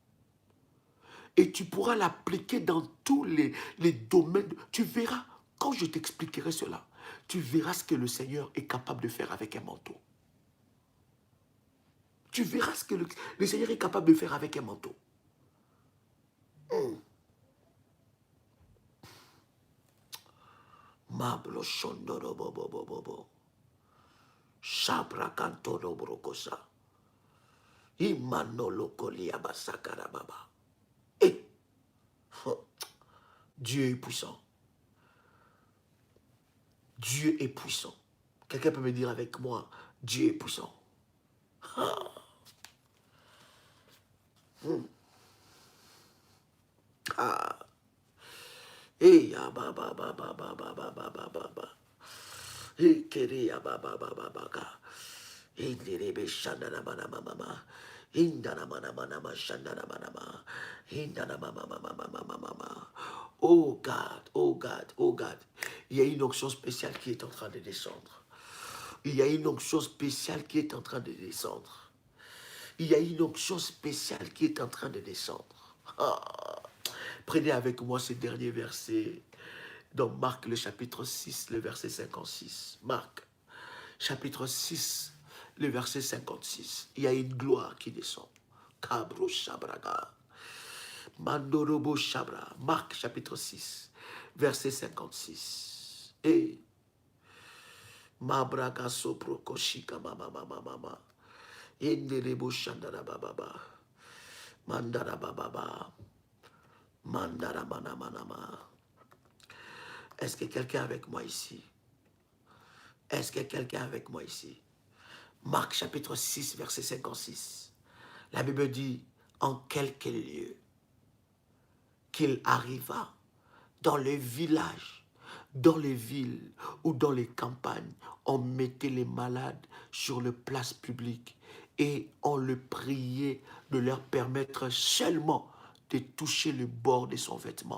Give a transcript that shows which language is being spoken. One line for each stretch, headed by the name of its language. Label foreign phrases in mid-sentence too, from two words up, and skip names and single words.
French: Et tu pourras l'appliquer dans tous les domaines. Tu verras, quand je t'expliquerai cela, tu verras ce que le Seigneur est capable de faire avec un manteau. Tu verras ce que le Seigneur est capable de faire avec un manteau. Mablo shondoro bobo bobo. Shabra kantoro brokosa. Imanolo kolia basakara baba. Et Dieu est puissant. Dieu est puissant. Quelqu'un peut me dire avec moi, Dieu est puissant. Et ya ba ba ba ba ba ba ba ba ba ba ba. Et kere ya ba ba ba ba ba ka. Et derebe shandana mana mama. Indana mana mana ma shandana mana ma. Indana mama mama mama mama.
English: Oh God, oh God, oh God.
French: Il y a une onction spéciale qui est en train de descendre. Il y a une onction spéciale qui est en train de descendre. Il y a une onction spéciale qui est en train de descendre. Prenez avec moi ces derniers versets dans Marc le chapitre 6, le verset 56. Marc, chapitre 6, le verset 56. Il y a une gloire qui descend. Kabro Shabraga. Mandorobo Shabra. Marc, chapitre 6, verset 56. Et Mabraga Soproko Shika Mama Mama Mama. Yenderebo Shandara Baba. Mandara Baba. Mandara Manamanama. Est-ce que quelqu'un est avec moi ici? Est-ce que quelqu'un est avec moi ici? Marc chapitre 6, verset 56. La Bible dit, en quelque lieu qu'il arriva dans les villages, dans les villes ou dans les campagnes, on mettait les malades sur les places publiques et on le priait de leur permettre seulement de toucher le bord de son vêtement.